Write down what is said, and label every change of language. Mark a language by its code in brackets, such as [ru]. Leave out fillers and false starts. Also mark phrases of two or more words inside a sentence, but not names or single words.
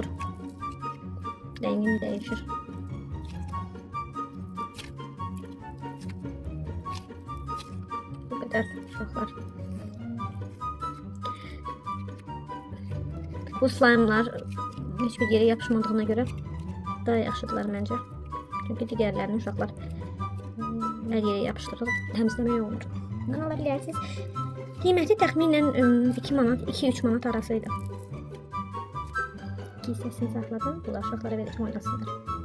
[tr] Rengini değişir. Bu kadar uşaqlar. Bu slime'lar hiçbir yere yapışmadığına göre daha [az] yaxşıdırlar məncə. Çünkü digərlərini uşaqlar hər yerə yapışdırıb təmizləmək olur. Bundan ala bilərsiniz. Qiyməti təxminən 2 manat, 2-3 manat arasıydı. 2 hissəsini saxladım. Bunlar uşaqlara verəcəm oynasınlar.